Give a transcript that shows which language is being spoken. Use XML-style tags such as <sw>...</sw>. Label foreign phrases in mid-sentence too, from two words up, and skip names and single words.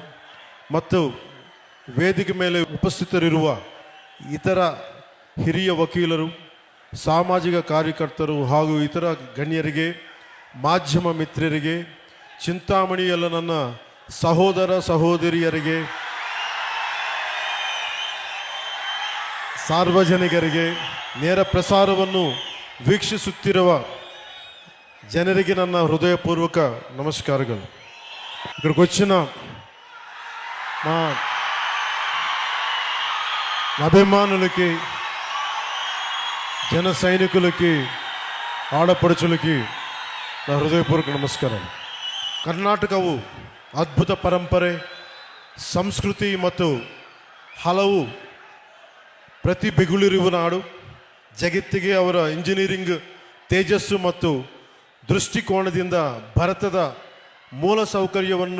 <kn>ಮತ್ತು ವೇದಿಕೆ ಮೇಲೆ ಉಪಸ್ಥಿತರಿರುವ ಇತರ ಹಿರಿಯ ವಕೀಲರು, ಸಾಮಾಜಿಕ ಕಾರ್ಯಕರ್ತರು ಹಾಗೂ ಇತರ ಗಣ್ಯರಿಗೆ, ಮಾಧ್ಯಮ ಮಿತ್ರರಿಗೆ, చింతామಣಿಯಲ್ಲ ನನ್ನ ಸಹೋದರ ಸಹೋದರಿಯರಿಗೆ, ಸಾರ್ವಜನಿಕರಿಗೆ, ನೇರ ಪ್ರಸಾರವನ್ನು ವೀಕ್ಷಿಸುತ್ತಿರುವ ಜನರಿಗೆ ನನ್ನ ಹೃದಯಪೂರ್ವಕ ನಮಸ್ಕಾರಗಳು.</kn> <te>ఇక్కడికి వచ్చిన మా అభిమానులకి, జన సైనికులకి, ఆడపడుచులకి నా హృదయపూర్వక నమಸ್ಕಾರ.</te> <kn>ಕರ್ನಾಟಕವು ಅದ್ಭುತ ಪರಂಪರೆ, ಸಂಸ್ಕೃತಿ ಮತ್ತು ಹಲವು ಪ್ರತಿಭೆಗಳಿರುವ ನಾಡು. ಜಗತ್ತಿಗೆ ಅವರ ಇಂಜಿನಿಯರಿಂಗ್ ತೇಜಸ್ಸು ಮತ್ತು ದೃಷ್ಟಿಕೋನದಿಂದ ಭಾರತದ ಮೂಲ ಸೌಕರ್ಯವನ್ನು</kn>